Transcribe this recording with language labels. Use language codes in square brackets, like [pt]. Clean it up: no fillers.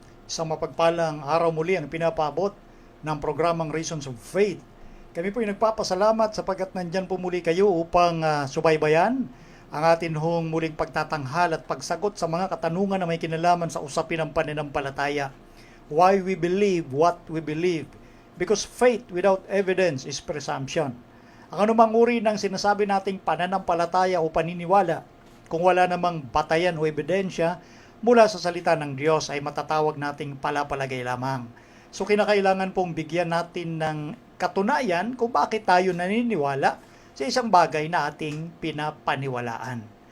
[tl] Isang mapagpalang araw muli ang pinapabot ng programang Reasons of Faith. Kami po ay nagpapasalamat sapagkat nandyan po muli kayo upang subaybayan ang atin hong muling pagtatanghal at pagsagot sa mga katanungan na may kinalaman sa usapin ng pananampalataya. [en] Why we believe what we believe. Because faith without evidence is presumption. [tl] Ang anumang uri ng sinasabi nating pananampalataya o paniniwala, kung wala namang batayan o ebidensya mula sa salita ng Diyos, ay matatawag nating palapalagay lamang. So kinakailangan pong bigyan natin ng katunayan kung bakit tayo naniniwala sa isang bagay na ating pinapaniwalaan.